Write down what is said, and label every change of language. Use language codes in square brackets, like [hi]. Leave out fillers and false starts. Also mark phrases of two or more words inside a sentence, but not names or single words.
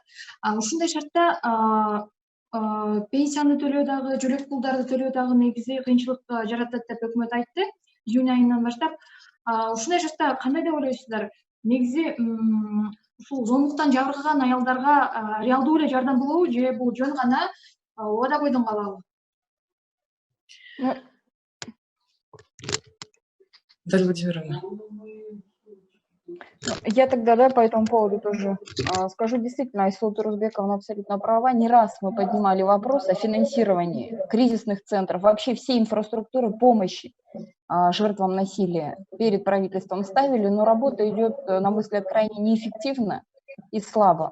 [ky] Ушундай шартта пенсияны төлөө дагы, жөлөк пулдарды төлөө дагы негизи кыйынчылык жаратат деп өкмөт айтты июнь айынан баштап. Ушундай шартта кандай деп ойлойсуздар? Негизи ушул зомбулуктан жабыркаган аялдарга реалдуу эле жардам болобу же бул жөн гана убада бойдон калабы? Наталья Владимировна. [ru] Я тогда, да, по этому поводу тоже скажу. Действительно, Айсулу Турусбековна абсолютно права. Не раз мы поднимали вопрос о финансировании кризисных центров, вообще всей инфраструктуры помощи жертвам насилия перед правительством ставили, но работа идет, на мой взгляд, крайне неэффективно и слабо.